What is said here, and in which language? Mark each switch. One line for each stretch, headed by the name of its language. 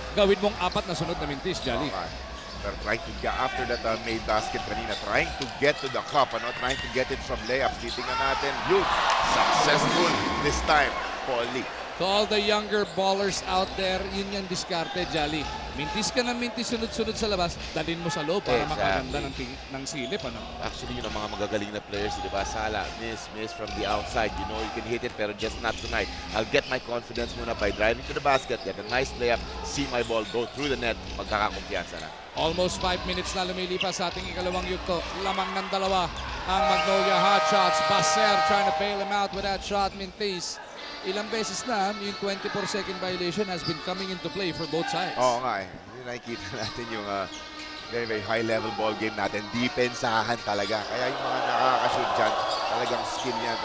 Filipino: Gawin mong 4 na sunod na mintis, Jolly.
English: Pero trying to get after that made basket
Filipino: kanina,
English: trying to get to the cup, trying to get it from layups.
Filipino: Titingnan natin, yun,
English: successful this time,
Filipino: Paulie.
English: To all the younger ballers out there,
Filipino: yun yung diskarte,
English: Jolly.
Filipino: Mintis ka ng mintis sunod-sunod sa labas, dalhin mo sa loob para makaganda ng silip. Actually, yun ang mga magagaling na players, di ba?
English: Sala, miss from the outside. You know you can hit it,
Filipino: pero
English: just not tonight. I'll get my confidence
Filipino: muna
English: by driving to the basket, get a nice layup, see my ball go through the net,
Filipino: magkakakumpiyansa na. Almost 5 minutes na lumilipas sa ating ikalawang yugto. Lamang ng dalawa ang Magnolia Hotshots.
English: Baser trying to bail him out with that shot.
Filipino: Mintis. Ilang beses na yung
English: 24-second violation has been coming into play for both sides.
Filipino: Oo nga eh. Nakikita natin yung
English: very, very high-level ball game
Filipino: natin. Depensahan talaga. Kaya yung mga nakakashoot dyan, talagang skill yan.